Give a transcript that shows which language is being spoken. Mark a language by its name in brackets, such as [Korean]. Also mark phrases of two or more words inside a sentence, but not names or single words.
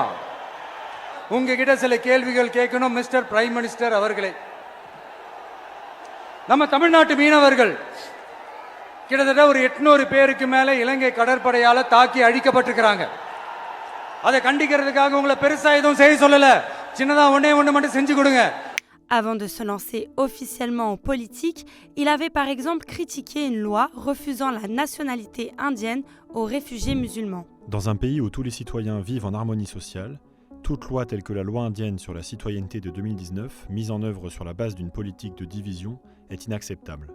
[Tamil] உங்ககிட்ட சில கேள்விகள் கேட்கணும் [English] Mister Prime Minister [Tamil] அவர்களே. நம்ம தமிழ்நாட்டு மீனவர்கள் கிட்டத்தட்ட ஒரு 800 பேருக்கு மேல இலங்கை கடற்படையால தாக்கி அழிக்கப்பட்டிருக்கிறாங்க. அதை கண்டிக்கிறதுக்காக உங்களை பெருசா எதுவும் செய்ய சொல்லல, சின்னதா ஒண்ணே ஒண்ணு மட்டும் செஞ்சு கொடுங்க. [French] Avant de se lancer officiellement en politique, il avait par exemple critiqué une loi refusant la nationalité indienne aux réfugiés musulmans. Dans un pays où tous les citoyens vivent en harmonie sociale, toute loi telle que la loi indienne sur la citoyenneté de 2019, mise en œuvre sur la base d'une politique de division, est inacceptable.